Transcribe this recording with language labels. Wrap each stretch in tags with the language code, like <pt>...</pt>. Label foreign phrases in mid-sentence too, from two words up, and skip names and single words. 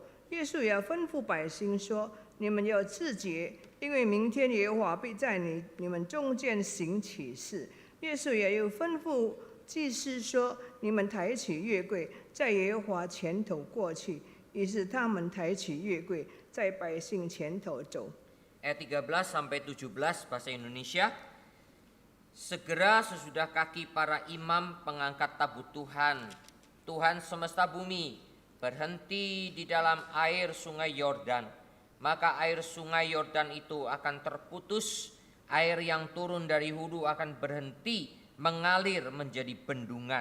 <zh>约书亚吩咐百姓说：“你们要自洁，因为明天耶和华必在你们中间行奇事。” 约书亚又吩咐祭司说：“你们抬起约柜，在耶和华前头过去。” 于是他们抬起约柜，在百姓前头走。</zh> <id>Ayat 13 sampai 17 bahasa Indonesia. Segera sesudah kaki para imam pengangkat tabut Tuhan, Tuhan semesta bumi, berhenti di dalam air sungai Yordan, maka air sungai Yordan itu akan terputus, air yang turun dari hulu akan berhenti mengalir menjadi bendungan.</id>